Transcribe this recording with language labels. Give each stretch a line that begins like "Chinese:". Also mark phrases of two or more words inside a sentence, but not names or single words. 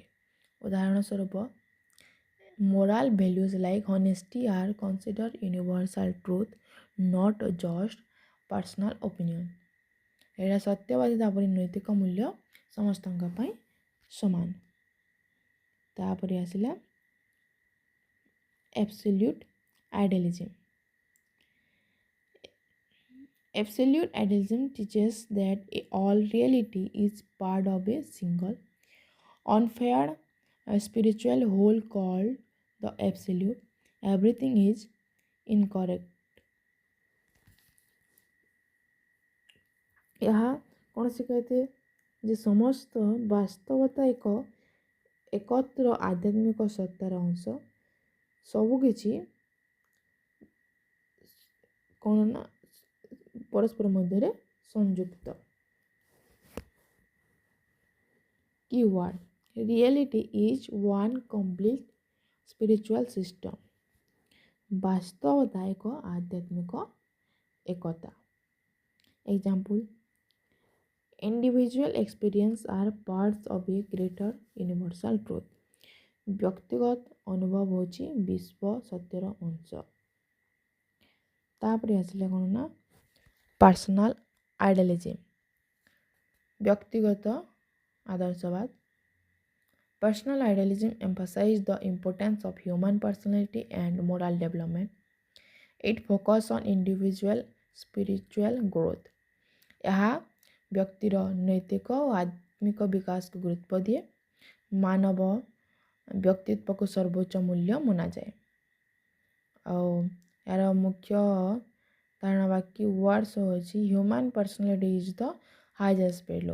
Odia: ଉଦାହରଣ ସ୍ୱରୂପ
English: moral values like honesty are considered universal truth not just personal opinion.
Odia: ଏଇଟା ସତ୍ୟବାଦିତା ପରି ନୈତିକ ମୂଲ୍ୟ ସମସ୍ତଙ୍କ ପାଇଁ ସମାନ। ତାପରେ ଆସିଲା
English: absolute idealism. Absolute idealism teaches that all reality is part of a single, unfair spiritual whole called the absolute. Everything is incorrect.
Odia: ଏହା କ'ଣ ଶିଖାଇଥାଏ ଯେ ସମସ୍ତ ବାସ୍ତବତା ଏକତ୍ର ଆଧ୍ୟାତ୍ମିକ ସତ୍ତାର ଅଂଶ। ସବୁକିଛି କ'ଣ ନା ପରସ୍ପର ମଧ୍ୟରେ ସଂଯୁକ୍ତ।
English: Keyword reality is one complete spiritual system.
Odia: ବାସ୍ତବତା ଏକ ଆଧ୍ୟାତ୍ମିକ ଏକତା।
English: Example individual experience are parts of a greater universal truth.
Odia: ବ୍ୟକ୍ତିଗତ ଅନୁଭବ ହେଉଛି ବିଶ୍ୱ ସତ୍ୟର ଅଂଶ। ତାପରେ ଆସିଲା କ'ଣ ନା
English: personal idealism
Odia: ବ୍ୟକ୍ତିଗତ ଆଦର୍ଶବାଦ।
English: Personal idealism emphasizes the importance of human personality and moral development. It focuses on individual spiritual growth.
Odia: ଏହା ବ୍ୟକ୍ତିର ନୈତିକ ଓ ଆତ୍ମିକ ବିକାଶକୁ ଗୁରୁତ୍ୱ ଦିଏ। ମାନବ ବ୍ୟକ୍ତିତ୍ୱକୁ ସର୍ବୋଚ୍ଚ ମୂଲ୍ୟ ମନାଯାଏ। ଆଉ ଏହାର ମୁଖ୍ୟ ଧାରଣା ବା ବାକି ୱାର୍ଡସ୍ ହେଉଛି
English: human personality is the highest value.